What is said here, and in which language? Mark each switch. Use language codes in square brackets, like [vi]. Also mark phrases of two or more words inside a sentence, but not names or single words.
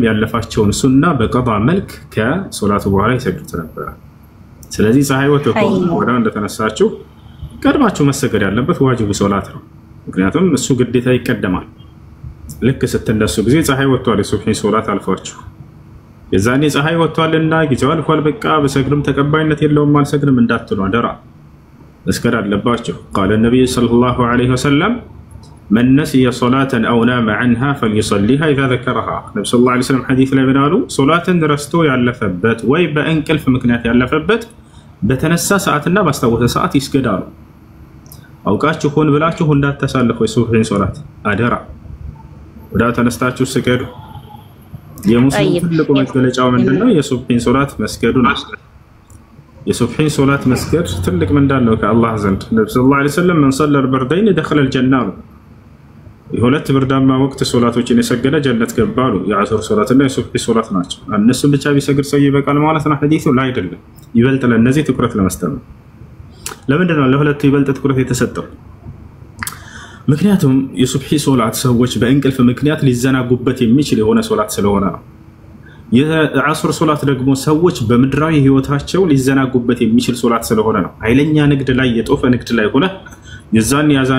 [am] ያለፋቸውን ሱና በቀዷ መልክ ከሶላቱ በኋላ ይሰግዱት ነበር። ስለዚህ ፀሐይ ወጥቶ ወደ እንደተነሳችሁ ቀድማችሁ መሰገድ ያለበት ዋጅብ ሶላት ነው። ምክንያቱም እሱ ግዴታ ይቀደማል። ልክ ስትነሱ ጊዜ ፀሐይ ወጥቷል የሱብሒ ሶላት አልፏችሁ የዛኔ ፀሐይ ወጥቷልና ጊዜው አልፏል በቃ በሰግድም ተቀባይነት የለውም አልሰግድም እንዳትሉ አደራ መስገድ አለባችሁ። [ar] قال النبي صلى الله عليه وسلم من نسي صلاة أو نام عنها فليصليها إذا ذكرها. النبي صلى الله عليه وسلم [am] حديث ላይ ብናሉ ሶላትን ረስቶ ያለፈበት ወይ በእንቅልፍ ምክንያት ያለፈበት በተነሳ ሰዓትና ባስታወሰ ሰዓት ይስገዳሉ። አውቃችሁ ሆን ብላችሁ እንዳታሳልፉ የሱብሒን ሶላት አደራ ወዳ ተነስታችሁ ስገዱ። የሙስሊም ትልቁ መገለጫው ምንድነው? የሱብሒን ሶላት መስገዱ ነው። የሱብሒን ሶላት መስገድ ትልቅ ምንዳለው ከአላህ ዘንድ። ነብዩ [ar] صلى الله عليه وسلم من صلى البردين دخل الجنة [am] የሁለት ብርዳማ ወቅት ሶላቶችን የሰገደ ጀነት ገባሉ። የአሱር ሶላትና የሱብሒ ሶላት ናቸው። እነሱን ብቻ ቢሰግድ ሰው ይበቃል ማለት ነው ሐዲሱ ላይ አይደለም። ይበልጥ ለነዚህ ትኩረት ለመስጠት ነው። ለምንድን ነው ለሁለቱ ይበልጥ ትኩረት የተሰጠው? ምክንያቱም የሱብሒ ሶላት ሰዎች በእንቅልፍ ምክንያት ሊዘናጉበት የሚችል የሆነ ሶላት ስለሆነ ነው። የአሱር ሶላት ደግሞ ሰዎች በምድራዊ ህይወታቸው ሊዘናጉበት የሚችል ሶላት ስለሆነ ነው። ኃይለኛ ንግድ ላይ የጦፈ ንግድ ላይ ሆነ የዛን ያዛን